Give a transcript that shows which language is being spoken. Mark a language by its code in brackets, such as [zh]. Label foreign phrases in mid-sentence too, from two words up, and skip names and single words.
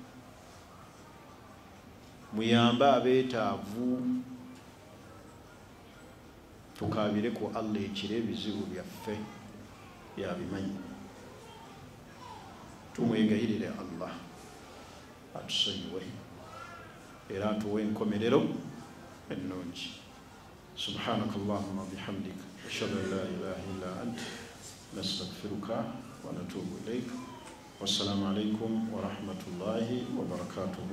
[lg] muyambe abeetaavu tukaabire ku Allah ekiro ebizibu byaffe yabimanyi tumwegayirire Allah atusonyiwe era atuwe enkomerero ennungi [ar] سبحانك اللهم بحمدك أشهد أن لا إله إلا أنت نستغفرك ونتوب إليك والسلام عليكم ورحمة الله وبركاته.